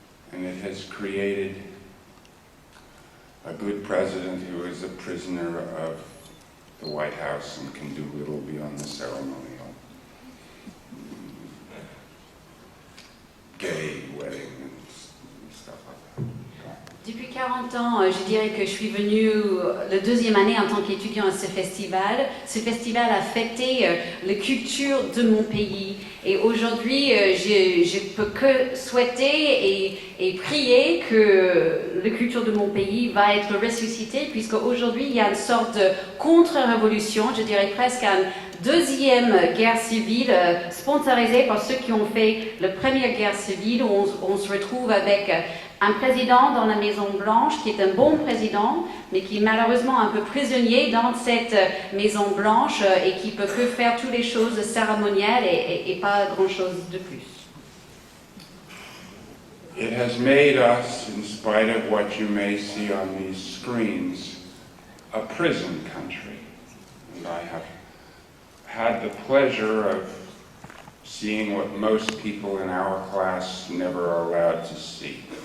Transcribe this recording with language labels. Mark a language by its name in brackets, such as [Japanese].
[English] And it has created a good president who is a prisoner of the White House and can do little beyond the ceremonial. Gay wedding and stuff like that. [French] Depuis 40 20 ans, je dirais que je suis venue la deuxième année en tant qu'étudiant à ce festival. Ce festival a fêté la culture de mon pays. Et aujourd'hui, je peux que souhaiter et prier que la culture de mon pays va être ressuscitée, puisque aujourd'hui il y a une sorte de contre-révolution, je dirais presque une deuxième guerre civile sponsorisée par ceux qui ont fait la première guerre civile, où on se retrouve avec un président dans la Maison Blanche qui est un bon président, mais qui est malheureusement un peu prisonnier dans cette Maison Blanche et qui peut que faire toutes les choses cérémonielles et pas grand-chose de plus. [English] It has made us, in spite of what you may see on these screens, a prison country. And I have had the pleasure of seeing what most people in our class never are allowed to see.